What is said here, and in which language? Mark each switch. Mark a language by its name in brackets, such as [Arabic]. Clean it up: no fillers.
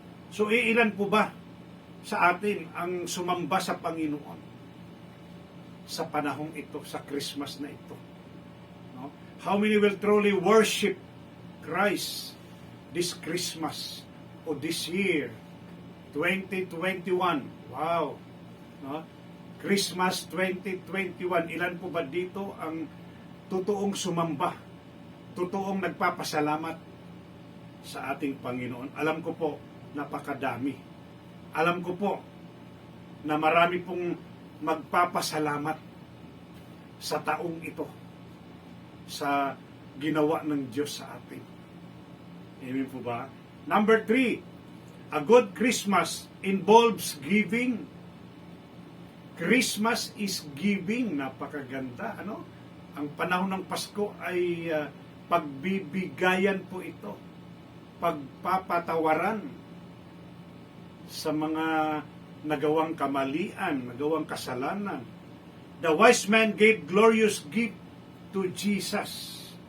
[Filipino] So iilan po ba sa atin ang sumamba sa Panginoon sa panahong ito, sa Christmas na ito? No? [English] How many will truly worship Christ this Christmas o this year 2021? [Filipino] Wow! No? Christmas 2021, ilan po ba dito ang totoong sumamba, totoong nagpapasalamat sa ating Panginoon? Alam ko po, napakadami. Alam ko po na marami pong magpapasalamat sa taong ito, sa ginawa ng Diyos sa atin. Amen po ba? [English] Number 3, a good Christmas involves giving. Christmas is giving. [Filipino] Napakaganda, ano? Ang panahon ng Pasko ay pagbibigayan po ito. Pagpapatawaran sa mga nagawang kamalian, nagawang kasalanan. [English] The wise man gave glorious gift to Jesus.